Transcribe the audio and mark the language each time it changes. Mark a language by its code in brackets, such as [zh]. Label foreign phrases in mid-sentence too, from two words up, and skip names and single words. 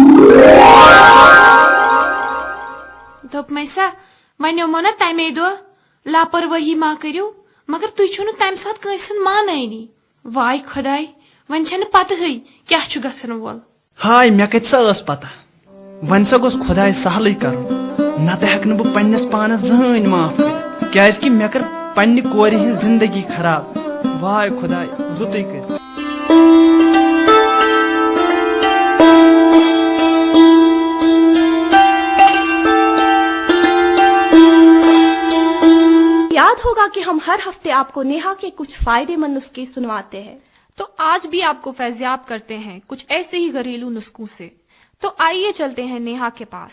[ks] دوٚپمَے سا وَنیومو نا تَمے دۄہ لاپروٲہی ما کٔرِو مگر تُہۍ چھِو نہٕ تَمہِ ساتہٕ کٲنٛسہِ ہُنٛد مانٲنی واے خۄداے وۄنۍ چھَنہٕ پتہٕے کیٛاہ چھُ گژھن وول ہاے مےٚ کتہِ سا ٲس پتہ وۄنۍ سا گوٚژھ خۄداے سہلٕے کرُن نتہٕ ہٮ۪کہٕ نہٕ بہٕ پننِس پانس زٕہٕنۍ معاف کٔرِتھ کیازِ کہِ مےٚ کٔر پننہِ کورِ ہٕنٛز زندگی خراب واے خۄداے رُتُے کٔرِتھ [ur] یاد ہوگا کہ ہم ہر ہفتے آپ کو نیہا کے کچھ فائدے مند نسخے سنواتے ہیں تو آج بھی آپ کو فیضیاب کرتے ہیں کچھ ایسے ہی گھریلو نسخوں سے تو آئیے چلتے ہیں نیہا کے پاس۔